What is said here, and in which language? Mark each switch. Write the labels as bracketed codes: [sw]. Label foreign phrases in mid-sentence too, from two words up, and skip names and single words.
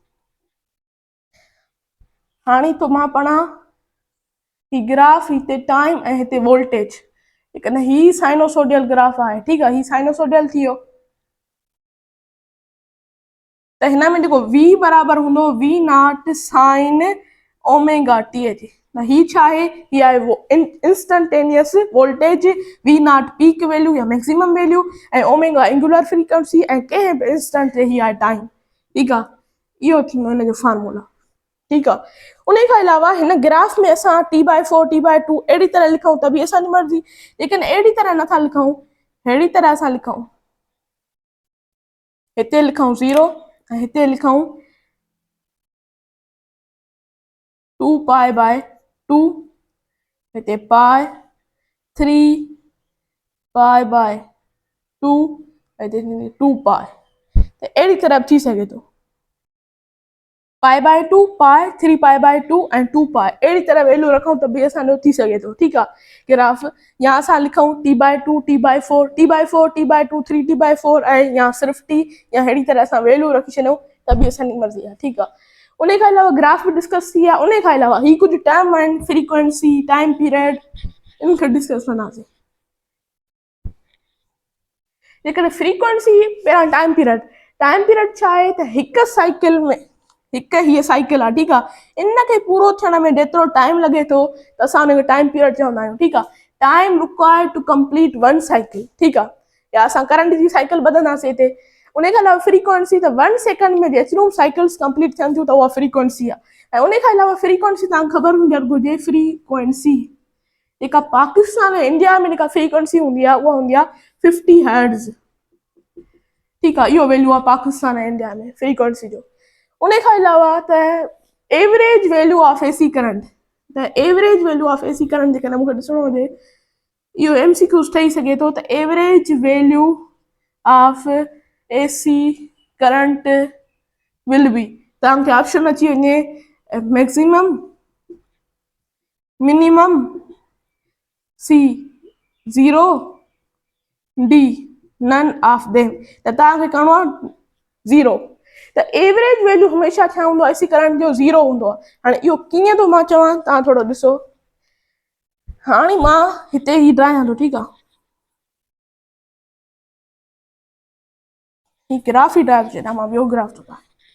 [sd] हाणे तो मां पढ़ां ही ग्राफ, हिते टाइम ऐं हिते वोल्टेज, जेकॾहिं ही [en] sinusoidal graph [sd] आहे, ठीकु आहे। ही साइनोसोडियल थी वियो, त हिन में जेको v बराबर हूंदो [en] v naught sine omega t [sd] जी। त ही छा आहे? ही आहे [en] instantaneous voltage, v naught peak value [sd] या [en] maximum value, [sd] ऐं [en] omega angular frequency, [sd] ऐं कंहिं बि इंस्टेंट ते ही आहे टाइम, ठीकु आहे। इहो थींदो हिनजो फार्मूला, ठीकु आहे। उन खां अलावा हिन ग्राफ में असां T/4 T/2 अहिड़ी तरह लिखूं त बि असांजी मर्ज़ी, लेकिन अहिड़ी तरह नथा लिखूं, अहिड़ी तरह असां लिखूं, हिते लिखूं 0 ऐं हिते लिखूं 2π/2, हिते पाए 3π/2, हिते 2π, त अहिड़ी तरह थी सघे थो। π/2, पाए 3π/2 ऐं 2π, अहिड़ी तरह वैल्यू रखूं त बि असांजो थी सघे थो, ठीकु आहे ग्राफ। या असां लिखूं T/2 T/4 T/4 T/2 3T/4, ऐं या सिर्फ़ु T, या अहिड़ी तरह असां वैल्यू रखी छॾियूं त बि असांजी मर्ज़ी आहे, ठीकु आहे। उन खां अलावा ग्राफ बि डिस्कस थी विया। उन खां अलावा ही कुझु टर्म आहिनि, फ्रीक्वेंसी, [en] time period, [sd] इनखे डिस्कस कंदासीं। जेकॾहिं फ्रीक्वेंसी, पहिरां [en] time period [sd] छा आहे? त हिकु साइकिल में, हिकु हीअ साइकिल आहे, ठीकु आहे। इनखे पूरो थियण में जेतिरो टाइम लॻे थो त असां हुनखे [en] time period [sd] चवंदा आहियूं, ठीकु आहे। [en] time required to complete one cycle, [sd] ठीकु आहे। या असां करंट जी साइकिल ॿधंदासीं हिते। उन खां अलावा फ्रीक्वेंसी, त 1 सेकेंड में जेतिरियूं [en] cycles complete [sd] थियनि थियूं त उहा फ्रीक्वेंसी आहे। ऐं उन खां अलावा फ्रीक्वेंसी तव्हांखे ख़बर हुजणु घुरिजे, फ्रीक्वेंसी जेका पाकिस्तान ऐं इंडिया में जेका फ्रीक्वेंसी हूंदी आहे उहा हूंदी आहे 50 हर्ट्ज़, ठीकु आहे। इहो वैल्यू आहे पाकिस्तान ऐं इंडिया में फ्रीक्वेंसी जो। उन खां अलावा त [en] average value of AC current, [sd] त [en] average value of AC current [sd] जेकॾहिं मूंखे ॾिसणो हुजे, इहो MCQ ठही सघे थो। [en] त average value of AC current will be, [sd] तव्हांखे ऑप्शन अची वञे मैक्सिमम, मिनिमम, C 0, D [en] none of them, [sd] त तव्हांखे करिणो आहे 0। त एवरेज वैल्यू हमेशह छा हूंदो आहे? [en] AC current [sd] जो 0 हूंदो आहे। हाणे इहो कीअं थो मां चवां, तव्हां थोरो ॾिसो। हाणे मां हिते ही ड्रायां थो, ठीकु आहे। ही ग्राफ ई ड्राइव छॾियां, मां ॿियो ग्राफ थो ठाहियां।